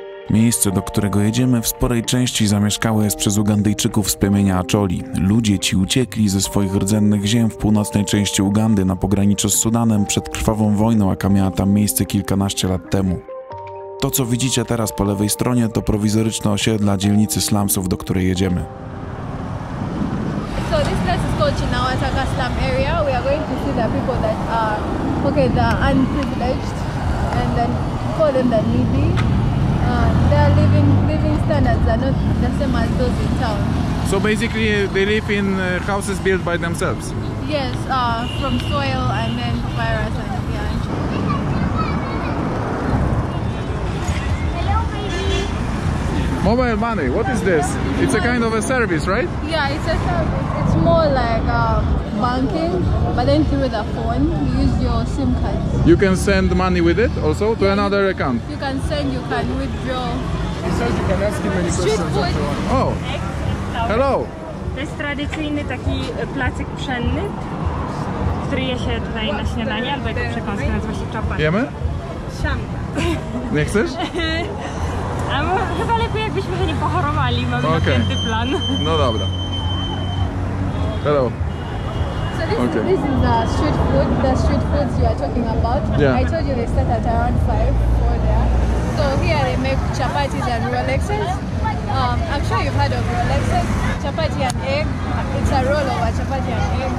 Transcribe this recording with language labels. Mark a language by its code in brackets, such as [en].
[pl] Miejsce, do którego jedziemy, w sporej części zamieszkałe jest przez Ugandyjczyków z plemienia Acholi. Ludzie ci uciekli ze swoich rdzennych ziem w północnej części Ugandy na pograniczu z Sudanem przed krwawą wojną, jaka miała tam miejsce kilkanaście lat temu. To, co widzicie teraz po lewej stronie, to prowizoryczne osiedla dzielnicy slumsów, do której jedziemy. [en] So this place is called Chinawa slum area. We are going to see the people that are the unprivileged and then call them the needy. Their living standards are not the same as those in town. So basically they live in houses built by themselves? Yes, from soil and then papyrus and yeah. Hello, baby. Mobile money, what is this? It's a kind of a service, right? Yeah, it's a service. It's more like banking, but then through the phone, you use your SIM card. You can send money with it also to another account? You can send, you can withdraw. He says you can ask him any Street questions food. that you want. Oh, hello! [pl] To jest tradycyjny taki placyk pszenny, który je się tutaj na śniadanie, albo jako przekąskę, nazywa się czapa. Jemy? Siamka. Nie chcesz? A chyba lepiej jakbyśmy się nie pochorowali, mamy napięty plan. No dobra. [en] Hello. So this is the street foods you are talking about. Yeah. I told you they start at around 5 for there. So here they make chapatis and rolexes. I'm sure you've heard of rolexes. Chapati and egg. It's a roll over chapati and egg.